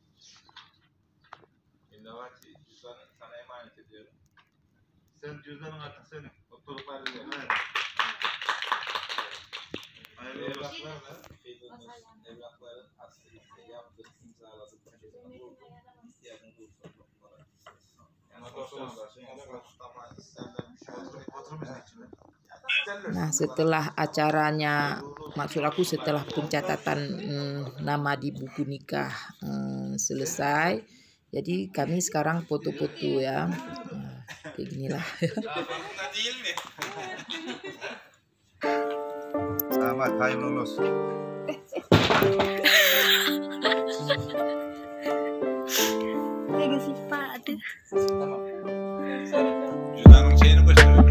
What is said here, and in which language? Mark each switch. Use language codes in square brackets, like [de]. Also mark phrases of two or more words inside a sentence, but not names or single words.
[tr] Nevati, cüzdanı sana emanet ediyorum. Sen cüzdanın artık senin. Mutluluklar dilerim. Hayırlı evraklarla evrakların aslında yaptık, imzaladık. İhtiyacınız olursa [id] Nah, setelah acaranya, maksud aku setelah pencatatan nama di buku nikah selesai, jadi kami sekarang foto-foto ya. Nah, kayak ginilah. Selamat, [tr] hayırlı olsun. [id] Legacy Pak, aduh. [tr] Cüzdanın şeyini